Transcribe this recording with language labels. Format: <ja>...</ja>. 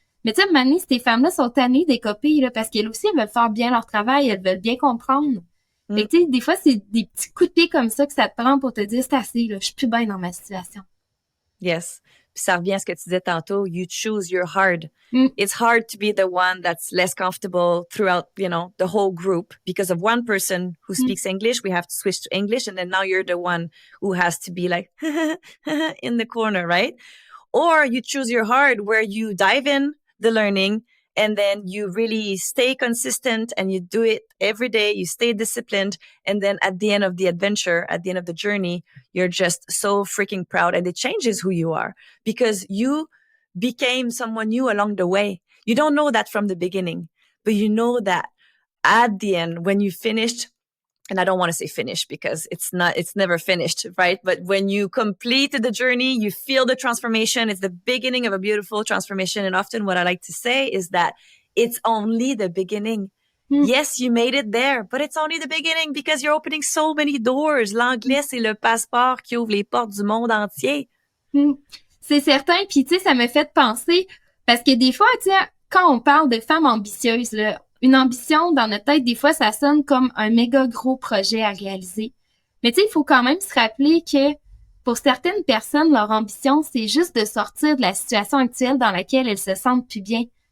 <fr>Mais tu sais, Mani, ces femmes-là sont tannées d'écoper, là, parce qu'elles aussi, elles veulent faire bien leur travail, elles veulent bien comprendre. Fait que, tu sais, des fois, c'est des petits coups de pied comme ça que ça te prend pour te dire, c'est assez, là, je suis plus bien dans ma situation.</fr> <en>Yes.</en> <fr>Puis ça revient à ce que tu disais tantôt,</fr> <en>you choose your hard. Mm. It's hard to be the one that's less comfortable throughout, you know, the whole group because of one person who speaks English. We have to switch to English, and then now you're the one who has to be like in the corner, right? Or you choose your hard where you dive in the learning and then you really stay consistent and you do it every day. You stay disciplined. And then at the end of the adventure, at the end of the journey, you're just so freaking proud, and it changes who you are because you became someone new along the way. You don't know that from the beginning, but you know that at the end, when you finished, and I don't want to say finish because it's never finished, right? But when you complete the journey, you feel the transformation. It's the beginning of a beautiful transformation. And often what I like to say is that it's only the beginning. Yes, you made it there, but it's only the beginning because you're opening so many doors.</en> <fr>L'anglais, c'est le passeport qui ouvre les portes du monde entier. C'est certain. Puis, tu sais, ça me fait penser, parce que des fois, tu sais, quand on parle de femmes ambitieuses, là, une ambition, dans notre tête, des fois, ça sonne comme un méga gros projet à réaliser. Mais tu sais, il faut quand même se rappeler que pour certaines personnes, leur ambition, c'est juste de sortir de la situation actuelle dans laquelle elles se sentent plus bien.</fr>